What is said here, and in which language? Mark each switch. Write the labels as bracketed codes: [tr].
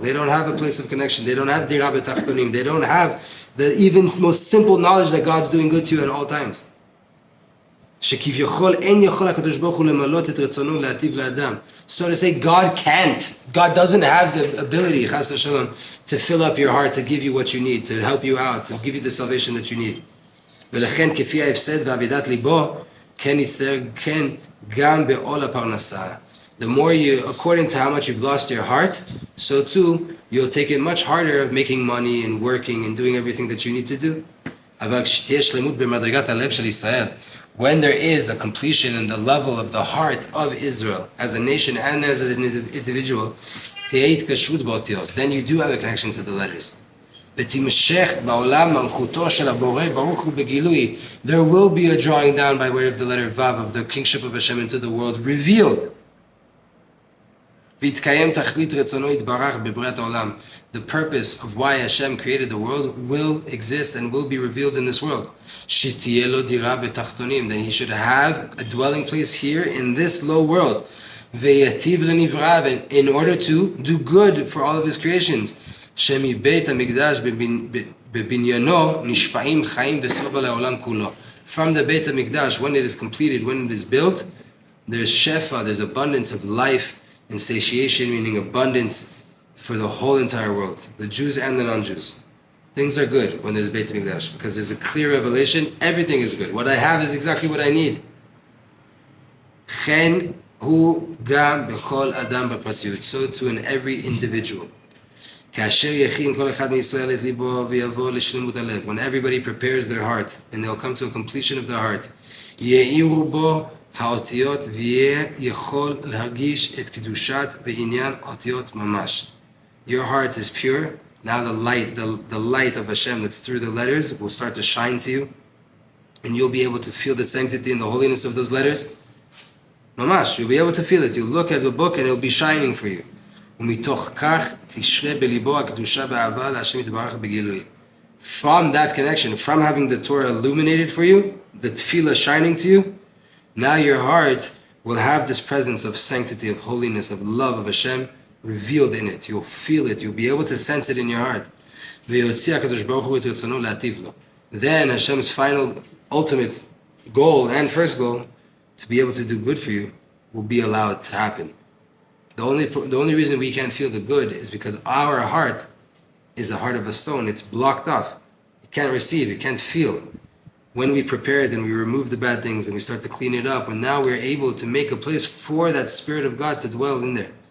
[en] They don't have a place of connection. They don't have [he] dira b'tachtonim. [en] They don't have the even most simple knowledge that God's doing good to you at all times. So to say, God can't. God doesn't have the ability, chas v'shalom, to fill up your heart, to give you what you need, to help you out, to give you the salvation that you need. [he] ולכן כפי ההפסד ועבידת ליבו, כן יצטער כן גם בעול הפרנסה. [en] The more you, according to how much you've lost your heart, so too, you'll take it much harder of making money and working and doing everything that you need to do. [he] אבל כשתהיה שלמות במדרגת הלב של ישראל, [en] when there is a completion in the level of the heart of Israel, as a nation and as an individual, [he] תהיה התקשרות באותיות, [en] then you do have a connection to the letters. [he] ותמשך בעולם מלכותו של הבורא ברוך הוא בגילוי. [en] There will be a drawing down by way of the letter Vav of the kingship of Hashem into the world revealed. [he] ויתקיים תכלית רצונו יתברך בבריאת העולם. [en] The purpose of why Hashem created the world will exist and will be revealed in this world. [he] שתהיה לו דירה בתחתונים, [en] then he should have a dwelling place here in this low world. [he] ויטיב לנבראיו, [en] in order to do good for all of his creations. [he] שמבית המקדש בבניינו נשפעים חיים וסובה לעולם כולו. [en] From the Beit HaMikdash, when it is completed, when it is built, there's shefa, there's abundance of life and satiation, meaning abundance for the whole entire world, the Jews and the non-Jews. Things are good when there's Beit HaMikdash because there's a clear revelation, everything is good. What I have is exactly what I need. [he] chen hu gam bechol adam b'pratiyut, [en] so too in every individual. [he] כאשר יכין כל אחד מישראל את ליבו ויבוא לשלמות הלב, [en] when everybody prepares their heart [he] and they'll come to a completion of their heart, יאירו בו האותיות ויהיה יכול להרגיש את קדושת ועניין אותיות ממש. [en] Your heart is pure, now the light of Hashem that's through the letters will start to shine to you and you'll be able to feel the sanctity and the holiness of those letters. Mamash, you'll be able to feel it. You'll look at the book and it'll be shining for you. [he] ומתוך כך תשרה בליבו הקדושה והאהבה להשם יתברך בגילוי. [en] From that connection, from having the Torah illuminated for you, the tefillah shining to you, now your heart will have this presence of sanctity, of holiness, of love of Hashem revealed in it. You'll feel it. You'll be able to sense it in your heart. [he] ויוציא הקדוש ברוך הוא את רצונו להטיב לו. [en] Then Hashem's final, ultimate goal and first goal, to be able to do good for you, will be allowed to happen. The only reason we can't feel the good is because our heart is a heart of a stone. It's blocked off. It can't receive, it can't feel. When we prepare it and we remove the bad things and we start to clean it up, and now we're able to make a place for that Spirit of God to dwell in there.